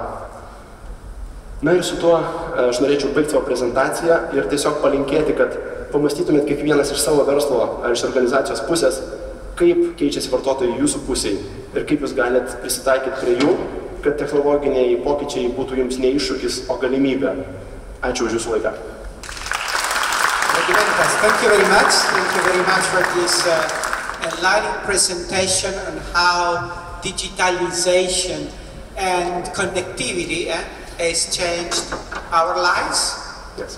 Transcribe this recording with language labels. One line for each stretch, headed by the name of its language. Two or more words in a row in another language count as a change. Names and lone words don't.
Lithuanian: Na ir su tuo aš norėčiau baigti savo prezentaciją ir tiesiog palinkėti, kad pamastytumėt kiekvienas iš savo verslo ar iš organizacijos pusės, kaip keičiasi vartotojai jūsų pusėje ir kaip jūs galite prisitaikyti prie jų, kad technologiniai pokyčiai būtų jums ne iššūkis, o galimybė. Ačiū už jūsų laiką.
English: Thank you very much. Thank you very much for this enlightening presentation on how digitalization and connectivity has changed our lives. Yes.